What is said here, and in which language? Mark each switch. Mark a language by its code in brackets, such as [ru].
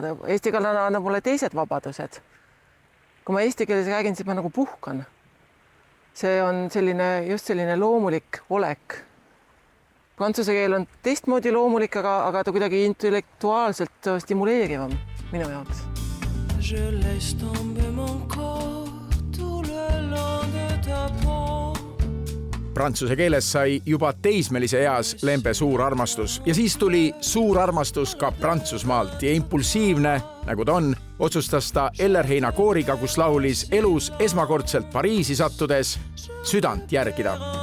[et] Eesti keel annab mulle teised vabadused. Kui ma eesti keeles räägin, siis ma nagu puhkan. See on just selline loomulik olek. Prantsuse keel on teistmoodi loomulik, aga ta kuidagi intellektuaalselt stimuleerivam minu jaoks. [fr] Je laisse tomber mon corps tout le long de ta peau. [et] Prantsuse keeles sai juba teismelise eas Lembe suur armastus ja siis tuli suur armastus ka Prantsusmaalt ja impulsiivne, nagu ta on, otsustas ta Ellerheina kooriga, kus laulis elus esmakordselt Pariisi sattudes südant järgida.